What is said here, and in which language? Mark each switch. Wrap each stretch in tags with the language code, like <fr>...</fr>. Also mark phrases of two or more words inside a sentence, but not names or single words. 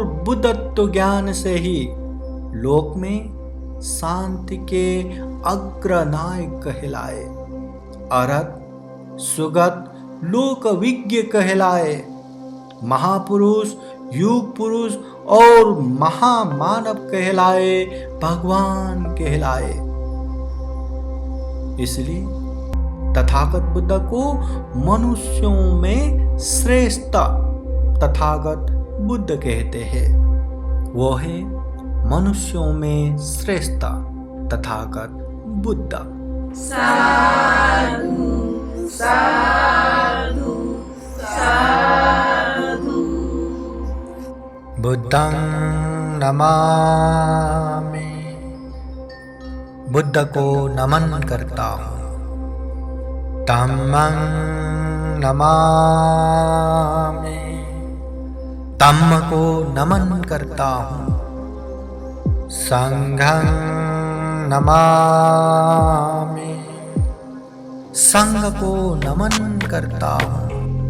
<hi>बुद्धत्व ज्ञान से ही लोक में शांति के अग्रनायक कहलाए, अरहत सुगत लोक विज्ञ कहलाए, महापुरुष युग पुरुष और महामानव कहलाए, भगवान कहलाए। इसलिए तथागत बुद्ध को मनुष्यों में श्रेष्ठ तथागत बुद्ध कहते हैं। वो है मनुष्यों में श्रेष्ठ तथागत बुद्ध।</hi> <pi>साधु साधु साधु। बुद्धं नमामि,</pi> <hi>बुद्ध को नमन करता हूँ।</hi> <pi>धम्मं नमामि,</pi> <hi>धम्म को नमन करता हूँ।</hi> <pi>संघं नमामि,</pi> <hi>संघ को नमन करता हूँ।</hi>